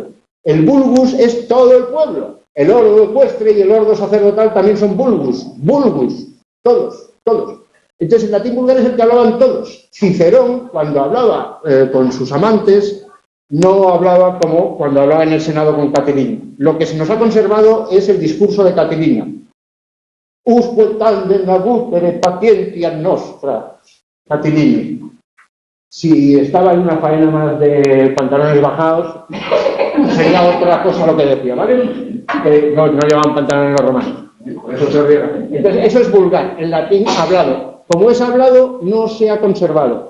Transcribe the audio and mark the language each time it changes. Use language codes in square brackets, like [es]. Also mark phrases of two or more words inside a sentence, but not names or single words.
[es] El vulgus es todo el pueblo. El ordo ecuestre y el ordo sacerdotal también son vulgus, todos. Entonces el latín vulgar es el que hablaban todos. Cicerón, cuando hablaba con sus amantes, no hablaba como cuando hablaba en el Senado con Catilina. Lo que se nos ha conservado es el discurso de Catilina. [la] Usque tandem abutere patientia nostra. [es] Catilina. Si estaba en una faena más de pantalones bajados, sería otra cosa lo que decía, ¿vale? Que no llevaban pantalones los romanos. Por eso se ríe. Entonces, eso es vulgar, el latín hablado. Como es hablado, no se ha conservado.